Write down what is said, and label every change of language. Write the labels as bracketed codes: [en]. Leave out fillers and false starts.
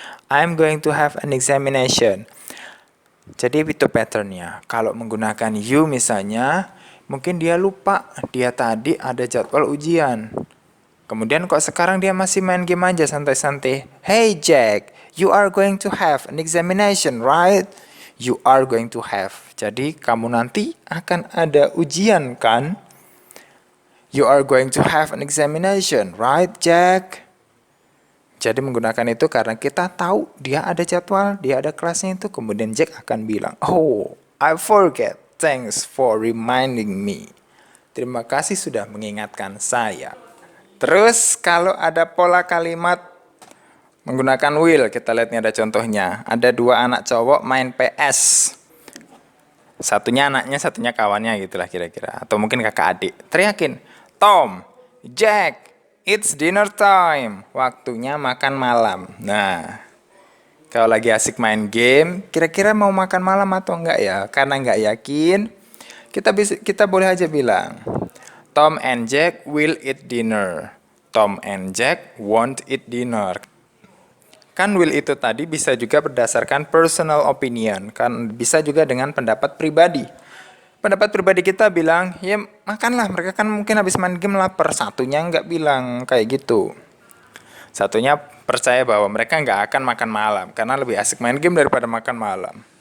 [en] I'm going to have an examination. [id] Jadi itu patternnya. Kalau menggunakan you misalnya, mungkin dia lupa dia tadi ada jadwal ujian. Kemudian kok sekarang dia masih main game aja santai-santai. [en] Hey Jack, you are going to have an examination, right? You are going to have. [id] Jadi kamu nanti akan ada ujian kan? [en] You are going to have an examination, right Jack? [id] Jadi menggunakan itu karena kita tahu dia ada jadwal, dia ada kelasnya itu. Kemudian Jack akan bilang, oh, [en] I forget. Thanks for reminding me. [id] Terima kasih sudah mengingatkan saya. Terus kalau ada pola kalimat menggunakan will, kita lihat nih ada contohnya. Ada dua anak cowok main PS. Satunya anaknya, satunya kawannya gitulah kira-kira. Atau mungkin kakak adik. Teriakin, [en] Tom, Jack, it's dinner time. [id] Waktunya makan malam. Nah, kalau lagi asik main game, kira-kira mau makan malam atau enggak ya? Karena enggak yakin, kita boleh aja bilang, [en] Tom and Jack will eat dinner. Tom and Jack won't eat dinner. [id] Kan will itu tadi bisa juga berdasarkan personal opinion. Kan bisa juga dengan pendapat pribadi. Pendapat pribadi kita bilang, ya makanlah, mereka kan mungkin habis main game lapar. Satunya nggak bilang kayak gitu. Satunya percaya bahwa mereka nggak akan makan malam, karena lebih asik main game daripada makan malam.